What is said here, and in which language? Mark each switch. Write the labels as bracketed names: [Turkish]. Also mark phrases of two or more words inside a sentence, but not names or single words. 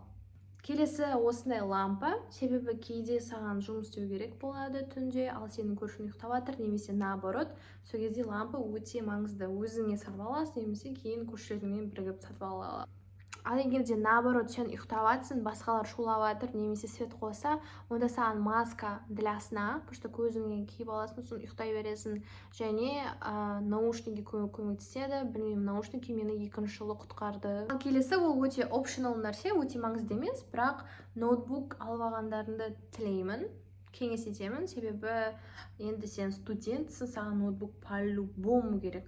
[Kazakh] Келесі осындай лампа, себебі кейде саған жұмыс істеу керек болады түнде, ал сенің көршің ұйықтап жатыр, немесе наоборот, сол кезде лампа өте маңызды. Өзіңе сатып аласың, немесе кейін көршілеріңмен бірігіп сатып аласың. Ал егерде наоборот сен ұйықтап жатсың, басқалар шулап жатыр, немесе свет қоса, онда саған [Russian] маска для сна, просто [Kazakh] көзіңе киіп аласың, сосын ұйықтай бересің. Және наушнигі көмектеседі. Білмеймін, наушники мені 2 жылы құтқарды. Ал келесі ол өте optional нәрсе, өте маңызды емес, бірақ ноутбук алып алғандарыңды тілеймін. кеңес етемін, себебі енді сен студентсің, саған ноутбук по-любому керек.